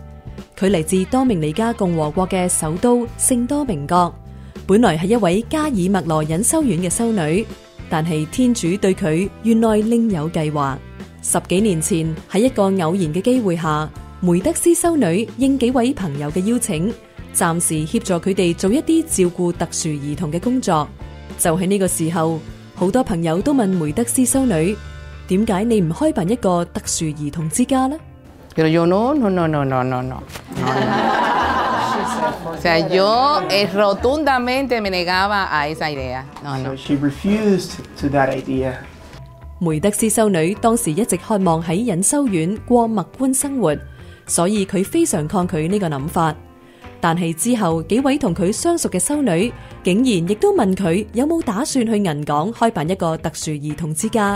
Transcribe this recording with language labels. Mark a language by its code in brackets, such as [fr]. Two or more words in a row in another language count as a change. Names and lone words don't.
[yue] 佢嚟自多明尼加共和國嘅首都聖多明各，本來係一位加爾默羅隱修院嘅修女，但係天主對佢原來另有計劃。10幾年前喺一個偶然嘅機會下，梅德斯修女應幾位朋友嘅邀請，暫時協助佢哋做一啲照顧特殊兒童嘅工作。就喺呢個時候，好多朋友都問梅德斯修女，點解你唔開辦一個特殊兒童之家呢？ [es] Pero yo no. O sea, yo rotundamente me negaba a esa idea. [en] So she refused to that idea. [yue] 梅德斯修女當時一直渴望喺隱修院過默觀生活，所以佢非常抗拒呢個諗法。但係之後幾位同佢相熟嘅修女竟然亦都問佢有冇打算去銀港開辦一個特殊兒童之家。